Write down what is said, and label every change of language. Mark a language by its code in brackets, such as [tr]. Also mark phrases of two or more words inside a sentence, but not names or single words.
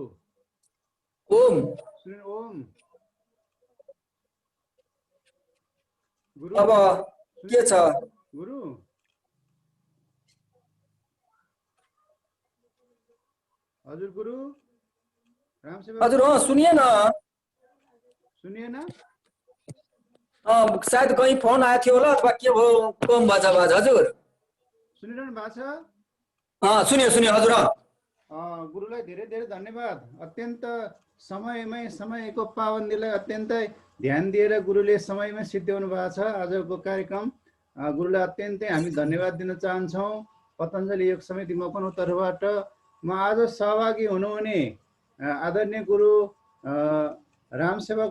[ne] ओम ओम गुरु। अब के छ गुरु? हजुर गुरु राम सेवक हजुर सुनिए न सुनिए ना शायद कहीं फोन आएको थियो होला अथवा के भयो कम भएछ आवाज हजुर सुनिरहनु भएको छ सुनियो सुनियो हजुर गुरुलाई धेरै धेरै धन्यवाद अत्यन्त समयको पाबन्दीलाई अत्यन्तै ध्यान दिएर गुरुले समयमै सिद्ध्याउनु भएको छ आजको कार्यक्रम गुरुलाई अत्यन्तै हामी धन्यवाद दिन चाहन्छौँ पतञ्जलि योग समिति मकवानपुर तर्फबाट म आज सहभागी हुनुहुने आदरणीय गुरु रामसेवक